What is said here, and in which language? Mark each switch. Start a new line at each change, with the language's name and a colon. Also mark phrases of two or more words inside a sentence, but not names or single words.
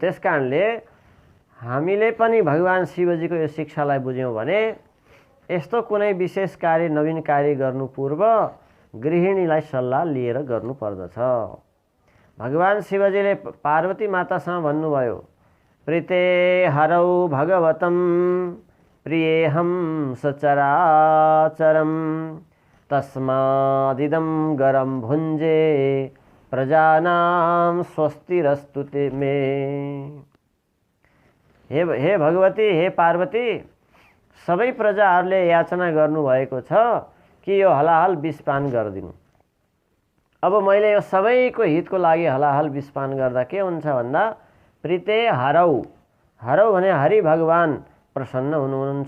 Nepali: त्यस कारणले हामीले पनि भगवान शिवजीको यो शिक्षालाई बुझ्यौँ भने यस्तो कुनै विशेष कार्य नवीन कार्य गर्नु पूर्व गृहिणीलाई सल्लाह लिएर गर्नुपर्दछ। भगवान शिवजीले पार्वती मातासँग भन्नुभयो,
Sanskrit: प्रीते हरौ भगवतं प्रियेहं सचराचरं तस्मादिदं गरं भुञ्जे प्रजानां स्वस्तिरस्तु ते मे।
Nepali: हे भगवती, हे पार्वती, सबै प्रजाहरूले याचना गर्नुभएको छ कि यो हलाहल 20 पान गरिदिनु। अब मैले यो सबैको हितको लागि हलाहल 20 पान गर्दा के हुन्छ भन्दा,
Sanskrit: प्रीते हरौ,
Nepali: हरौ भने हरि भगवान प्रसन्न हुनुहुन्छ।